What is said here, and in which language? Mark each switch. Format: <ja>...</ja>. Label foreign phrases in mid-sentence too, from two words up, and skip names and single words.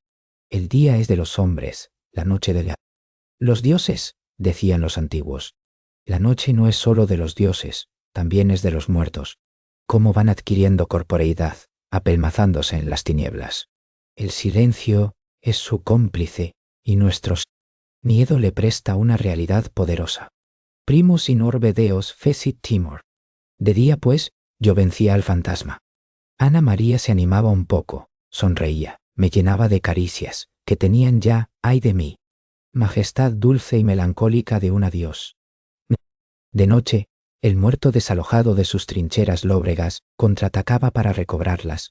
<es>El día es de los hombres, la noche de los dioses, decían los antiguos. La noche no es solo de los dioses, también es de los muertos. Cómo van adquiriendo corporeidad, apelmazándose en las tinieblas. El silencio es su cómplice y nuestro miedo le presta una realidad poderosa.</es> <la>Primus in orbe Deos fecit timor.</la> <es>De día, pues, yo vencía al fantasma. Ana María se animaba un poco, sonreía, me llenaba de caricias, que tenían ya, ay de mí, majestad dulce y melancólica de un adiós. De noche, el muerto desalojado de sus trincheras lóbregas contraatacaba para recobrarlas.</es>